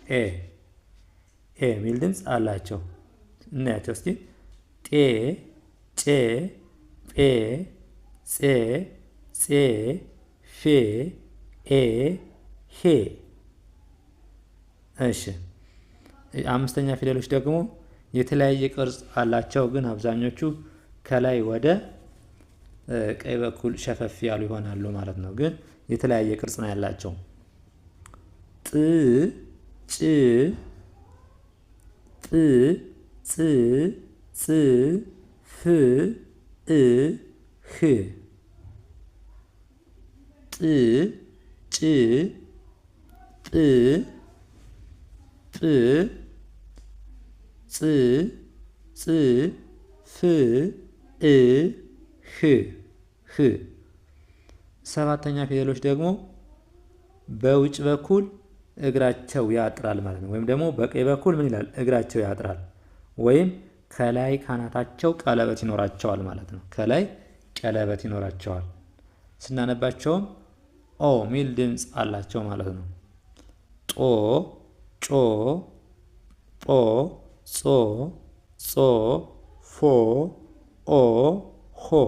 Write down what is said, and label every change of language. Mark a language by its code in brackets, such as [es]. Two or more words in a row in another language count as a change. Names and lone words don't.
[am] ኤ ሚል ድምፅ አላቸው። እናያቸው እስኪ ጤ ጬ ጴ ጼ ጼ ፌ ኤ ሄ። እሺ አምስተኛ ፊደሎች ደግሞ የተለያየ ቅርጽ አላቸው፣ ግን አብዛኞቹ ከላይ ወደ ቀኝ በኩል ሸፈፍ ያሉ ይሆናሉ ማለት ነው። ግን የተለያየ ቅርጽ ነው ያላቸው። ጥ ጭ ጥ ጽ ጽ ፍ እ ህ ጥ ጭ ጥ ጥ ጽ ጽ ፍ እ ህ ህ። ሰባተኛ ፊደሎች ደግሞ በውጭ በኩል እግራቸው ያጥራል ማለት ነው። ወይም ደግሞ በቀኝ በኩል ምን ይላል? እግራቸው ያጥራል። ወይም ከላይ ካናታቸው ቀለበት ይኖራቸዋል ማለት ነው። ከላይ ቀለበት ይኖራቸዋል። ስናነባቸውም ኦ ሚል ድምፅ አላቸው ማለት ነው። ጦ ጮ ጶ ጾ ጾ ፎ ኦ ሆ